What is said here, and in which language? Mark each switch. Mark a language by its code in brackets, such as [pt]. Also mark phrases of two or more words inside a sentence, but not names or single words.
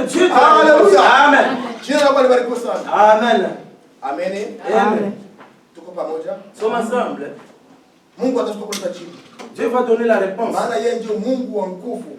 [sw] Haleluya. Amen. Jina lako libarikiwe sana. Amen. Amen. Amen. Tuko pamoja. [fr] Sommes ensemble. [sw] Mungu atatupa kulipa jibu. [fr] Dieu va donner la réponse. [sw] Maana yeye ndio Mungu wa nguvu.